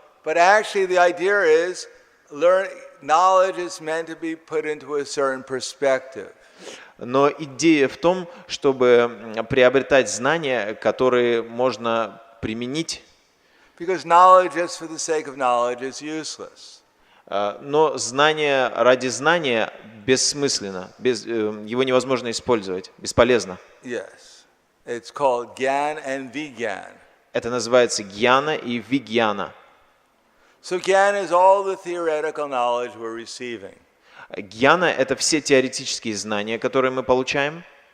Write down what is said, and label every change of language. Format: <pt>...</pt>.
<en>But actually the idea is, knowledge is meant to be put into a certain perspective.</en> <ru>Но идея в том, чтобы приобретать знания, которые можно применить.</ru> <en>Because knowledge just for the sake of knowledge is useless.</en> <ru>Но знание ради знания бессмысленно, его невозможно использовать, бесполезно.</ru> <en>Yes. It's called Gyan and Vigyan.</en> <ru>Это называется гьяна и вигьяна.</ru> <en>So Gyan is all the theoretical knowledge we're receiving.</en> <ru>Гьяна — это все теоретические знания, которые мы получаем.</ru>